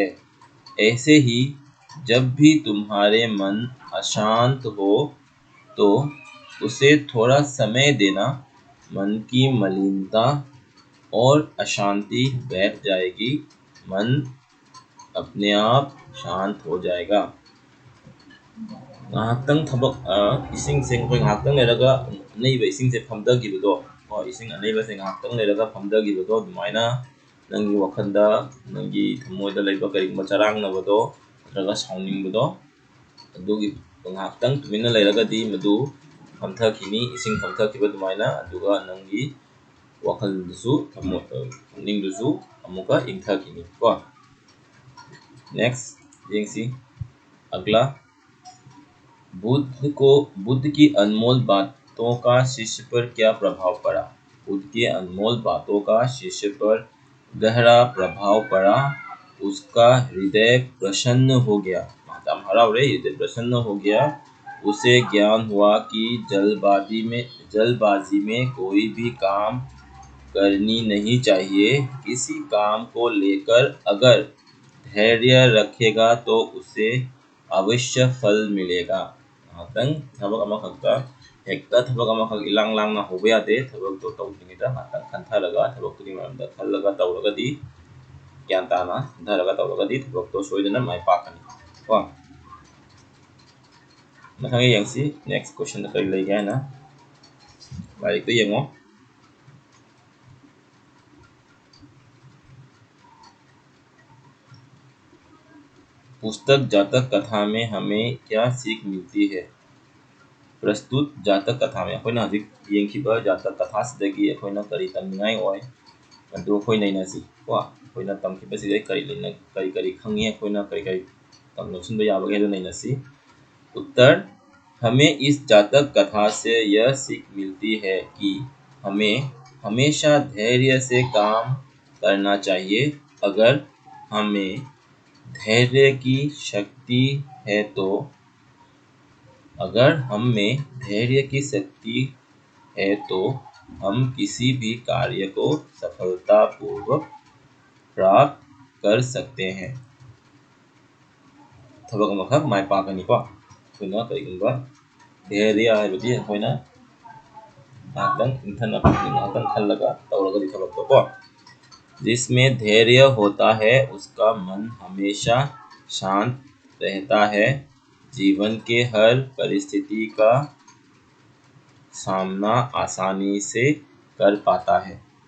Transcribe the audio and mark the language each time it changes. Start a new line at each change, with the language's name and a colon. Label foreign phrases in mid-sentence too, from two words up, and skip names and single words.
Hindi: ऐसे ही जब भी तुम्हारे मन अशांत हो तो उसे थोड़ा समय देना, मन की मलिनता और अशांति बैठ जाएगी, मन अपने आप शांत हो जाएगा।
Manipuri: ngahaktang thabak ising se khoi ngahaktang leraga nei ba ising se phamda gibudo o ising anei ba se ngahaktang leraga phamda gibudo dumaina nangi wakhanda nangi thamoida leiba kari macharang na bodo raga sauning bodo adugi ngahaktang tumina leraga di madu phamtha khini ising phamtha kiba dumaina aduga nangi wakhal dusu thamning dusu amuka ingtha khini ko next jengsi
Hindi: अगला, बुद्ध की अनमोल बातों का शिष्य पर क्या प्रभाव पड़ा? बुद्ध की अनमोल बातों का शिष्य पर गहरा प्रभाव पड़ा, उसका हृदय प्रसन्न हो गया। हृदय प्रसन्न हो गया, उसे ज्ञान हुआ कि जल्दबाजी में कोई भी काम करनी नहीं चाहिए। किसी काम को लेकर अगर धैर्य रखेगा तो उसे अवश्य फल मिलेगा।
Manipuri: ngahaktang thabak amakakta hekta thabak amakak ilang lang na hoba yate thabak to tawdringida ngahaktang khantharaga thabak tuni maramda khallaga tawragadi gyan tana khantharaga tawragadi thabak to soidana mai pakani ko mathang yengsi next question da kari laiga na larik to yengo
Hindi: पुस्तक जातक कथा में हमें क्या सीख मिलती है? प्रस्तुत जातक कथा में
Manipuri: ꯑꯈꯣꯏꯅ ꯍꯧꯖꯤꯛ ꯌꯦꯡꯈꯤꯕ ꯖꯥꯇꯛ ꯀꯊꯥ ꯁꯤꯗꯒꯤ ꯑꯈꯣꯏꯅ ꯀꯔꯤ ꯇꯝꯅꯤꯉꯥꯏ ꯑꯣꯏ ꯑꯗꯨ ꯑꯈꯣꯏꯅ ꯏꯅꯥꯁꯤ ꯀꯣ ꯑꯈꯣꯏꯅ ꯇꯝꯈꯤꯕ ꯁꯤꯗꯒꯤ ꯀꯔꯤ ꯂꯩꯅ ꯀꯔꯤ ꯈꯪꯒꯤ ꯑꯈꯣꯏꯅ ꯀꯔꯤ ꯇꯝꯅꯣꯁꯤꯟ ꯌꯥꯕꯒꯦ ꯍꯦꯗꯣ ꯅꯩꯅꯥꯁꯤ.
Hindi: उत्तर, हमें इस जातक कथा से यह सीख मिलती है कि हमें हमेशा धैर्य से काम करना चाहिए। अगर हमें धैर्य की शक्ति है तो हम किसी भी कार्य को सफलतापूर्वक प्राप्त कर सकते हैं।
Manipuri: ꯊꯕꯛ ꯃꯈꯥꯛ ꯃꯥꯏ ꯄꯥꯛꯅꯤ ꯀꯣ ꯈꯨꯅ ꯀꯩꯒꯨꯝꯕ ꯙꯩꯔ꯭ꯌ ꯍꯥꯏꯕꯗꯤ ꯍꯣꯏꯅ ngahaktang ꯈꯜꯂꯒ ꯇꯧꯔꯒꯗꯤ ꯊꯕꯛ ꯇꯧ ꯀꯣ
Hindi: जिसमें धैर्य होता है उसका मन हमेशा शांत रहता है, जीवन के हर परिस्थिति का सामना आसानी से कर पाता है।